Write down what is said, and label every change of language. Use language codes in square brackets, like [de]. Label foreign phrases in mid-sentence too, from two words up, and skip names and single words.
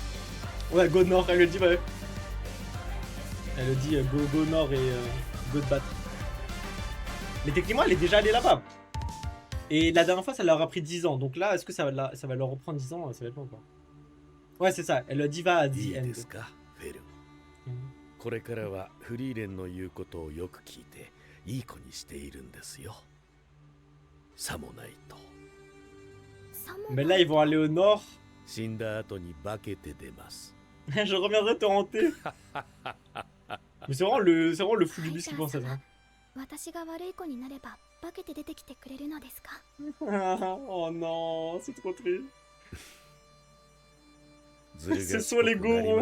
[fr] Ouais, go nord, elle le dit, ouais. Elle le dit go nord et go te battre. Mais techniquement, elle est déjà allée là-bas. Et la dernière fois, ça leur a pris 10 ans. Donc là, est-ce que ça va leur reprendre 10 ans? Ça va être long, quoi. Ouais, c'est ça. Elle a dit va à The End. [ja] これからはフリーレンの言うことをよく聞いていい子にしているんですよ。さもないと。 [fr] Mais là, ils vont aller au nord. [ja] 死んだ後に化けて出ます。 [fr] Je reviendrai te hanter. Mais c'est vraiment le fou du bus qui pense à ça. Oh non, c'est trop triste. Ce sont les Gorons.